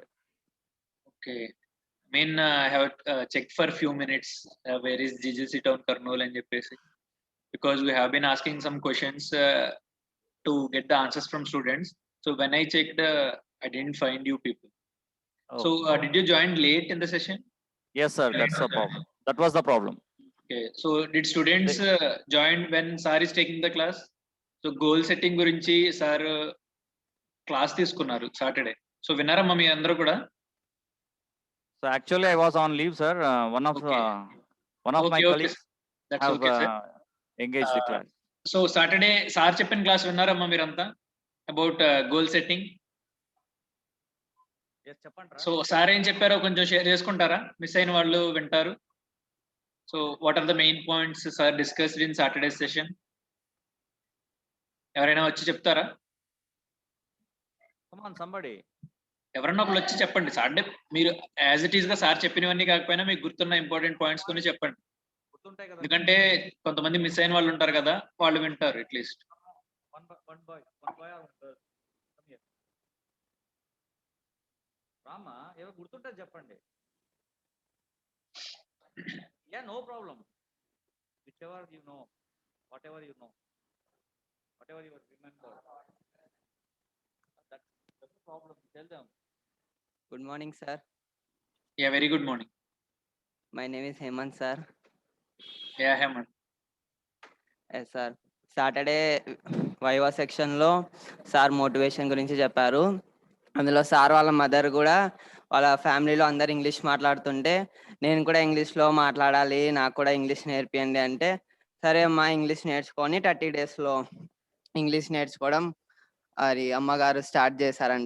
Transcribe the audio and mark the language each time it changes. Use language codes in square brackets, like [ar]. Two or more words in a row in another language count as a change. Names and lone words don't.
[en] Okay, I have checked for few minutes where is GGC Town Kurnool and చెప్పేసి, because we have been asking some questions to get the answers from students. So when I checked, I didn't find you people. Oh. So did you join late in the session? Yes sir, that's the problem. That was the problem. Okay, so did students join when sir is taking the class? So goal setting [te] గురించి సార్ క్లాస్ తీసుకున్నారు సాటర్డే. సో విన్నారమ్మా మీ అందరూ కూడా? [en] So actually, I was on leave, sir. One of Okay. my Okay, colleagues that's have okay, sir. engaged the class. [te] సో సాటర్డే సార్ చెప్పిన క్లాస్ విన్నారమ్మా మీరంతా [en] about goal setting? [te] Yes, చెప్పండి. సో సార్ ఏం చెప్పారో కొంచెం షేర్ చేసుకుంటారా? మిస్ అయిన వాళ్ళు వింటారు. [en] So what are the main points sir discussed in Saturday session? [te] ఎవరైనా వచ్చి చెప్తారా? [en] Come on, somebody. [te] ఎవరన్నా ఒకళ్ళు వచ్చి చెప్పండి. సాటర్డే మీరు [en] as it is [te] గా సార్ చెప్పినవన్నీ కాకపోయినా మీకు గుర్తున్న [en] important points [te] కొన్ని చెప్పండి. గుర్తుంటాయి కదా. ఎందుకంటే కొంతమంది మిస్ అయిన వాళ్ళు ఉంటారు కదా, వాళ్ళు వింటారు అట్లీస్ట్. [en] One boy or one girl. Come here. [te] రామా, ఏవో గుర్తుంటే చెప్పండి. [en] Yeah, no problem. Whichever you know, whatever you know, whatever you remember. That's the problem. Tell them. Good morning, sir. Ya very good morning. My name is Hemant, sir. యా హేమంత్. Yes, sir. [te] సాటర్డే వైవా సెక్షన్లో సార్ మోటివేషన్ గురించి చెప్పారు. అందులో సార్ వాళ్ళ మదర్ కూడా వాళ్ళ ఫ్యామిలీలో అందరు ఇంగ్లీష్ మాట్లాడుతుంటే నేను కూడా ఇంగ్లీష్లో మాట్లాడాలి, నాకు కూడా ఇంగ్లీష్ నేర్పియండి అంటే, సరే అమ్మా ఇంగ్లీష్ నేర్చుకొని 30 డేస్లో ఇంగ్లీష్ నేర్చుకోవడం అది అమ్మగారు స్టార్ట్ చేశారంట.